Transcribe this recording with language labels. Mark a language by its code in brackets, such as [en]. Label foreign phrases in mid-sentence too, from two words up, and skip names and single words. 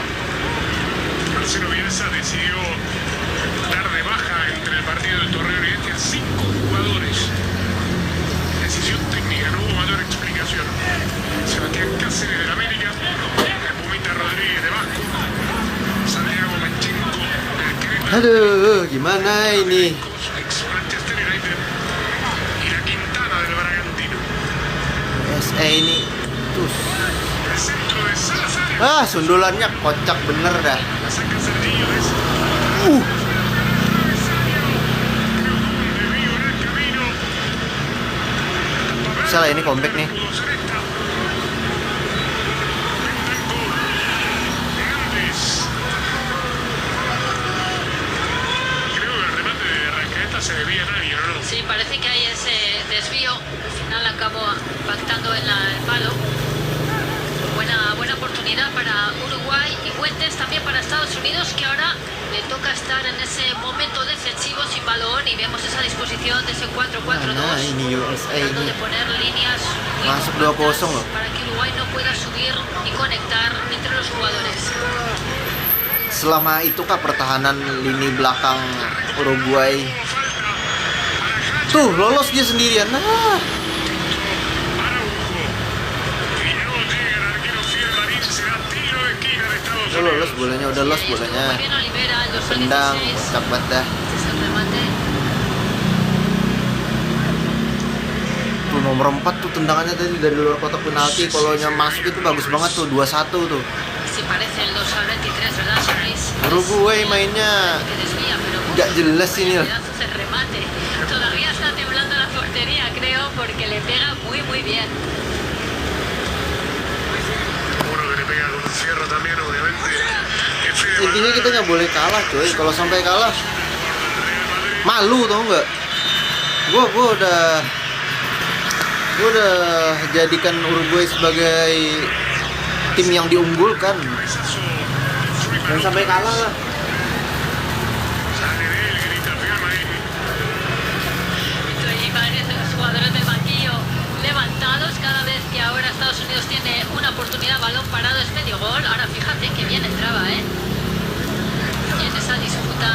[es] Marcelo Bielsa decidió dar de baja entre el partido del Torneo Oriente a 5 jugadores. Decisión técnica, no hubo mayor explicación. Sebastián Cáceres del América, el Pumita Rodríguez de Vasco, Santiago Manchenko del Querétaro, [id] Aduh, gimana ini? [es] ex Manchester United, y la Quintana del Bragantino. [id] USA ini tuh. [es] El centro de Salazar. [id] Ah, sundulannya kocak bener dah. [es] La saca Serginho de Vigo en el camino. [id] Bisa lah ini comeback nih. [es] Pudo ser esta. Bentancur. Hernández. Creo que el remate de Rascaeta se debía a nadie, ¿no? Sí, parece que hay ese desvío. Al final acabó impactando en el palo. Buena oportunidad para Uruguay y Fuentes también para Estados Unidos, que ahora le toca estar en ese momento defensivo sin balón y vemos esa disposición de ese 4-4-2, [id] Nah, ini USA [es] tratando [id] ini. [es] de poner líneas muy [id] Masuk [es] compactas [id] 2-0 loh. [es] para que Uruguay no pueda subir y conectar entre los jugadores. [id] Selama itu kah pertahanan lini belakang Uruguay? Tuh, lolos dia sendirian. Nah, [es] Araujo. Y luego llega el arquero Fiel Marín, será tiro de esquina de Estados [id] udah lolos [es] Unidos. [id] bolanya, udah los [es] Sí, estuvo [id] bolanya. [es] muy bien Olivera, el dorsal [id] Tendang, [es] 16. [id] kocak banget dah. [es] Este es el remate. [id] Tuh nomor 4 tuh tendangannya tadi dari luar kotak penalti. Kalau masuk itu bagus banget tuh, 2-1 tuh. [es] Sí, parece el dorsal 23, ¿verdad, Charles? [id] Uruguay mainnya [es] Que desvía, pero [id] nggak jelas ini loh. [es] pedazos de remate. Todavía está temblando la portería, creo, porque le pega muy bien. [id] intinya kita nggak boleh kalah coy. Kalau sampai kalah malu tau nggak? Gue udah jadikan Uruguay sebagai tim yang diunggulkan. Jangan sampai kalah lah. [es] Sale de él, grita firma ahí. Y varios de los jugadores del banquillo levantados cada vez que ahora Estados Unidos tiene una oportunidad, balón parado es medio gol. Ahora fíjate que bien entraba, ¿eh? Y en esa disputa,